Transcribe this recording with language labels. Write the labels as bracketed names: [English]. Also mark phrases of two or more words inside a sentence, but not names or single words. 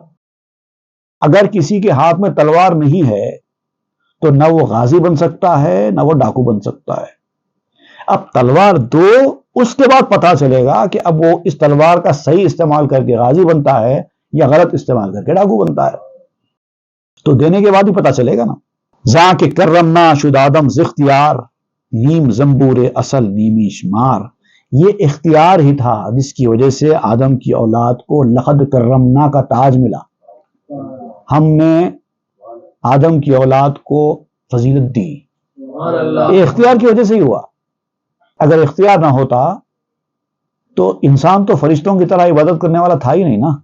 [Urdu] اگر کسی کے ہاتھ میں تلوار نہیں ہے تو نہ وہ غازی بن سکتا ہے نہ وہ ڈاکو بن سکتا ہے۔ اب تلوار دو، اس کے بعد پتا چلے گا کہ اب وہ اس تلوار کا صحیح استعمال کر کے غازی بنتا ہے یا غلط استعمال کر کے ڈاکو بنتا ہے۔ تو دینے کے بعد ہی پتا چلے گا نا۔ [Persian] زاں کے کرمنا شد آدم ز اختیار، نیم زمبور اصل نیمی شمار۔ [Urdu] یہ اختیار ہی تھا جس کی وجہ سے آدم کی اولاد کو [Arabic] لقد کرمنا [Urdu] کا تاج ملا۔ ہم نے آدم کی اولاد کو فضیلت دی، یہ اختیار کی وجہ سے ہی ہوا۔ اگر اختیار نہ ہوتا تو انسان تو فرشتوں کی طرح عبادت کرنے والا تھا ہی نہیں نا۔